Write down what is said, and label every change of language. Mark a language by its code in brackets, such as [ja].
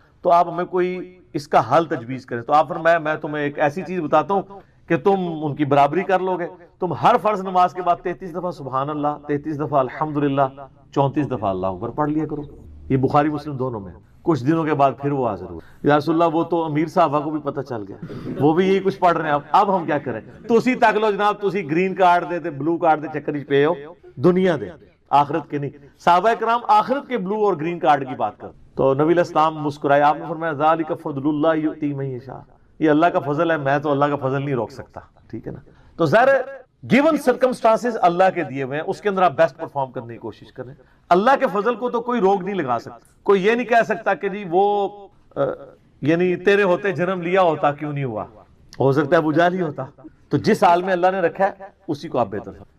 [ur] تو آپ ہمیں کوئی اس کا حل تجویز کریں. تو آپ فرمایا میں تمہیں ایک ایسی چیز بتاتا ہوں کہ تم ان کی برابری کر لو گے. تم ہر فرض نماز کے بعد 33 دفعہ سبحان اللہ، 33 دفعہ الحمدللہ، 34 دفعہ اللہ اکبر پڑھ لیا کرو. یہ بخاری مسلم دونوں میں. کچھ دنوں کے بعد پھر وہ حاضر ہوئے. یا رسول اللہ وہ تو امیر صحابہ کو بھی پتہ چل گیا، وہ بھی یہی کچھ پڑھ رہے ہیں. اب ہم کیا کریں؟ [pa] تسی تک لو جناب، تسی گرین کارڈ دے تے بلو کارڈ دے چکر پہ ہو، دنیا دے آخرت کے نہیں. [ur] صحابہ کرام آخرت کے بلو اور گرین کارڈ کی بات کر. تو نبی علیہ السلام مسکرائے. آپ نے فرمایا [ar] ذالک فضل اللہ یؤتی من یشاء، [ur] یہ اللہ کا فضل ہے، میں تو اللہ کا فضل نہیں روک سکتا. ٹھیک ہے نا. تو ظاہر [en] given circumstances [ur] اللہ کے دیے ہوئے ہیں، اس کے اندر آپ [en] best perform [ur] کرنے کی کوشش کریں. اللہ کے فضل کو تو کوئی روک نہیں لگا سکتا. کوئی یہ نہیں کہہ سکتا کہ جی وہ یعنی تیرے ہوتے جنم لیا ہوتا کیوں نہیں ہوا، ہو سکتا ہے ابو جہل ہی ہوتا. تو جس حال میں اللہ نے رکھا ہے اسی کو آپ بہتر